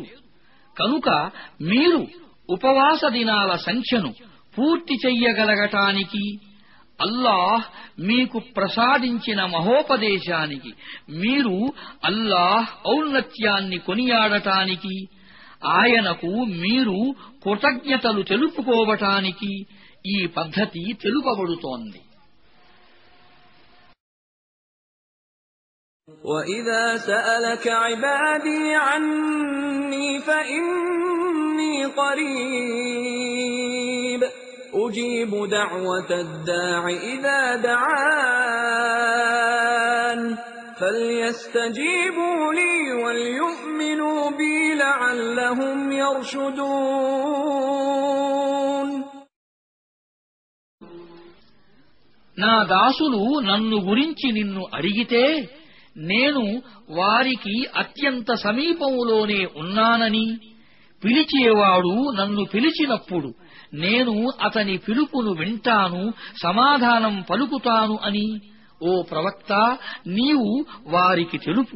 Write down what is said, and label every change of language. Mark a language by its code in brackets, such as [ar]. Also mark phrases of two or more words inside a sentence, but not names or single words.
[te] కనుక మీరు ఉపవాస దినాల సంఖ్యను పూర్తి చెయ్యగలగటానికి, అల్లాహ్ మీకు ప్రసాదించిన మహోపదేశానికి, మీరు అల్లాహ్ ఔన్నత్యాన్ని కొనియాడటానికి, ఆయనకు మీరు కృతజ్ఞతలు తెలుపుకోవటానికి ఈ పద్ధతి తెలుపబడుతోంది. [ar] وَإِذَا سَأَلَكَ عِبَادِي عَنِّي فَإِنِّي قَرِيبٌ أُجِيبُ دَعْوَةَ الدَّاعِ إِذَا دَعَانِ فَلْيَسْتَجِيبُوا لِي وَلْيُؤْمِنُوا بِي لَعَلَّهُمْ يَرْشُدُونَ. [te] నా దాసులు నన్ను గురించి నిన్ను అడిగితే నేను వారికి అత్యంత సమీపంలోనే ఉన్నానని, పిలిచేవాడు నన్ను పిలిచినప్పుడు నేను అతని పిలుపును వింటాను, సమాధానం పలుకుతాను అని ఓ ప్రవక్త నీవు వారికి తెలుపు.